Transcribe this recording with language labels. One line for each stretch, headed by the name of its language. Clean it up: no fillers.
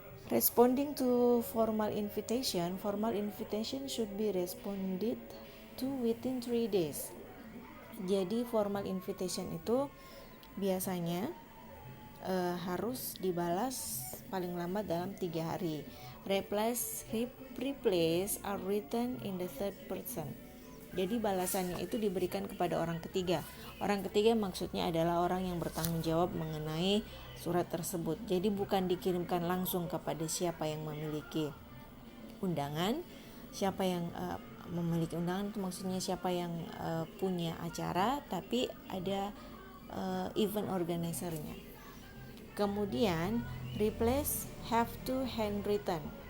English: Responding to formal invitation should be responded to within 3 days.
Indonesian: Jadi formal invitation itu biasanya harus dibalas paling lambat dalam 3 hari.
English: Replies are written in the third person.
Indonesian: Jadi balasannya itu diberikan kepada orang ketiga. Orang ketiga maksudnya adalah orang yang bertanggung jawab mengenai surat tersebut. Jadi bukan dikirimkan langsung kepada siapa yang memiliki undangan. Siapa yang memiliki undangan itu maksudnya siapa yang punya acara, tapi ada event organizer-nya. Kemudian
English: replies have to handwritten.